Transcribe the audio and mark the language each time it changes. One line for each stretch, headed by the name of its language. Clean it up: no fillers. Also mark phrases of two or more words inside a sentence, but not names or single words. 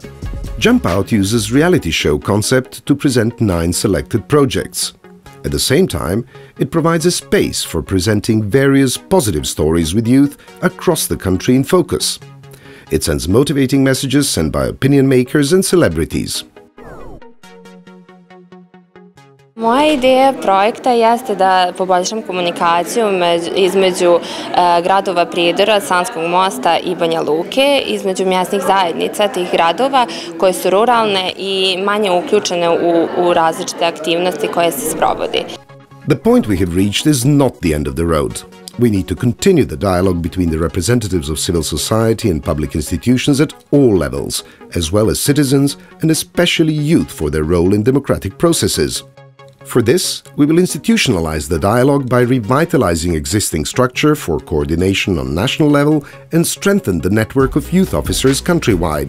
English: Jump Out uses reality show concept to present 9 selected projects. At the same time, it provides a space for presenting various positive stories with youth across the country in focus. It sends motivating messages sent by opinion makers and celebrities.
Bosnian: Moja ideja projekta jeste da poboljšam komunikaciju između gradova Prijedora, Sanskog mosta i Banja Luke, između mjesnih zajednica tih gradova koje su ruralne i manje uključene u različite aktivnosti koje se sprovodi.
English: The point we have reached is not the end of the road. We need to continue the dialogue between the representatives of civil society and public institutions at all levels, as well as citizens and especially youth for their role in democratic processes. For this, we will institutionalize the dialogue by revitalizing existing structure for coordination on national level and strengthen the network of youth officers countrywide.